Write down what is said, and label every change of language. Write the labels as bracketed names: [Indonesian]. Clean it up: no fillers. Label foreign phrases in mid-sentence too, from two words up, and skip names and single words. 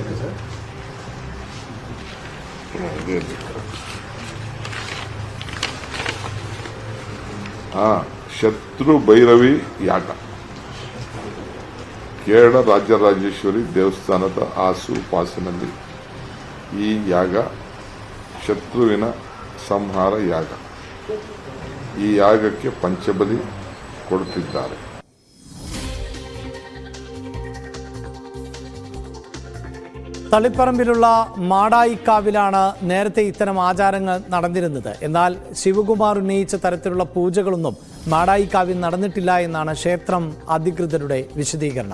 [Kannada] ಶತ್ರು ಭೈರವಿ ಯಾಗ ಕೇರಳ ರಾಜರಾಜೇಶ್ವರಿ ದೇವಸ್ಥಾನದ ಆಸುಪಾಸಿನಲ್ಲಿ ಈ ಯಾಗ ಶತ್ರುವಿನ ಸಂಹಾರ ಯಾಗ. ಈ ಯಾಗಕ್ಕೆ ಪಂಚಬಲಿ ಕೊಡುತ್ತಿದ್ದಾರೆ. [Malayalam] തളിപ്പറമ്പിലുള്ള മാടായിക്കാവിലാണ് നേരത്തെ ഇത്തരം ആചാരങ്ങൾ നടന്നിരുന്നത്. എന്നാൽ ശിവകുമാർ ഉന്നയിച്ച തരത്തിലുള്ള പൂജകളൊന്നും മാടായിക്കാവിൽ നടന്നിട്ടില്ല എന്നാണ് ക്ഷേത്രം അധികൃതരുടെ വിശദീകരണം.